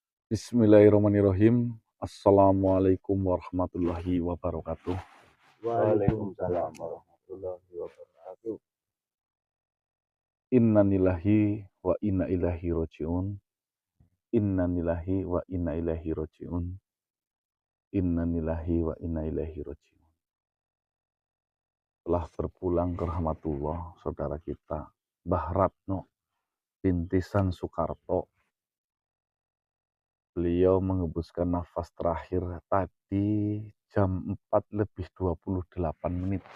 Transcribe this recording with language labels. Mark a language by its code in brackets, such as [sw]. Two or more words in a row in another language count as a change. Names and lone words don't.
[ar] بسم الله الرحمن الرحيم. السلام عليكم ورحمة الله وبركاته. وعليكم السلام ورحمة الله وبركاته. إنا لله وإنا إليه راجعون. إنا لله وإنا إليه راجعون. إنا لله وإنا إليه راجعون. [id] Telah berpulang ke rahmatullah saudara kita Mbah Ratno Rintisan Soekarto. Beliau mengembuskan nafas terakhir tadi jam 4:28.